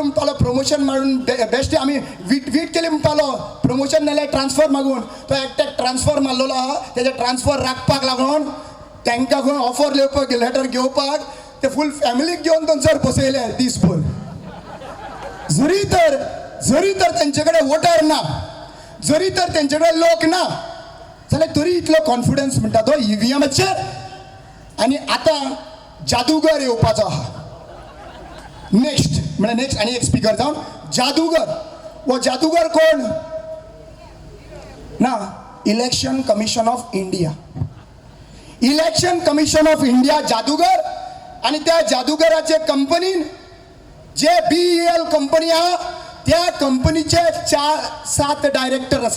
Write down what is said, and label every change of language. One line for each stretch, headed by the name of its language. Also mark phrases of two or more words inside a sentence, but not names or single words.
Konkani: म्हणपालो प्रमोशन मारून बेश्टे आमी वीट केली म्हणपालो प्रमोशन नाल्यार ट्रान्सफर मागून तो एकट्याक ट्रान्सफर मारलेलो आहा तेजे ट्रान्सफर राखपाक लागून तांकां खंय ऑफर लेवपाक लेटर घेवपाक ते फूल फॅमिलीक घेवन थंयसर बसयले दिसभर जरी तर त्यांच्याकडे वोटर ना, जरी तर त्यांच्याकडे लोक ना, जाल्यार तरी इतलो कॉन्फिडन्स म्हणटा तो EVMचेर. आणि आता जादूगर येवपाचो आहा. नेक्स्ट आणि एक स्पीकर जावन जादूगर. वो जादूगर कोण ना, इलेक्शन कमिशन ऑफ इंडिया. इलेक्शन कमिशन ऑफ इंडिया जादूगर. आणि त्या जादूगराचे कंपनीन जे BEL कंपनी आहा त्या कंपनीचे 7 डायरेक्टर आसा.